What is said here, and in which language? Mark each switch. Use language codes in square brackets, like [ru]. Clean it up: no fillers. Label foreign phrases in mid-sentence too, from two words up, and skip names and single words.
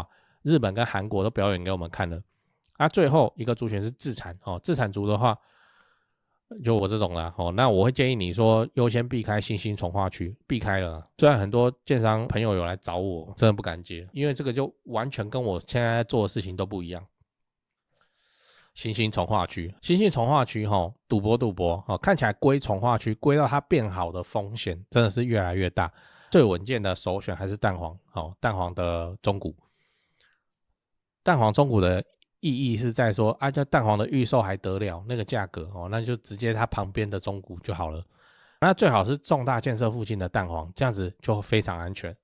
[zh] 日本跟韓國都表演給我們看了。最後一個族群是自產自產族的話，就我這種啦那我會建議你說優先避開新興重劃區，避開了。雖然很多建商朋友有來找我，真的不敢接，因為這個就完全跟我現在在做的事情都不一樣。新興重劃區，新興重劃區賭博看起來歸重劃區，歸到它變好的風險真的是越來越大。最穩健的首選還是蛋黃蛋黃的中古。蛋黃中古的意義是在說就蛋黃的預售還得了那個價格那就直接它旁邊的中古就好了。那最好是重大建設附近的蛋黃，這樣子就非常安全。